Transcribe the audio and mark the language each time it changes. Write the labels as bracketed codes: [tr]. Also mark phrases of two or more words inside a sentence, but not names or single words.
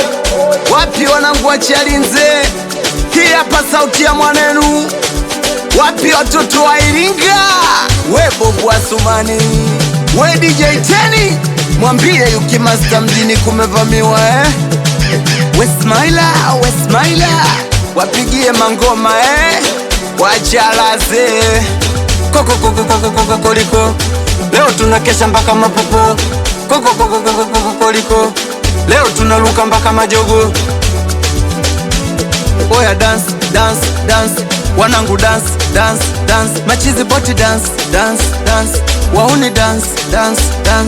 [sw] Wapi wanangu wa Chalinze, hii hapa sauti ya mwanenu. Wapi watoto wa Iringa, we Bobu Asumani, we DJ Teni, mwambie Yuki Master mjini kumevamiwa We Smiler, we Smiler, wapigie mangoma wachalaze. Koko koko koko koko koliko, leo tunakesha mpaka mapopo. Koko koko koko koko koliko, leo tunaruka mpaka majogo. [en] Oya dance, dance, dance, wanangu dance, dance, dance, [sw] machizi boti [en] dance, dance, dance, wauni dance, dance, dance.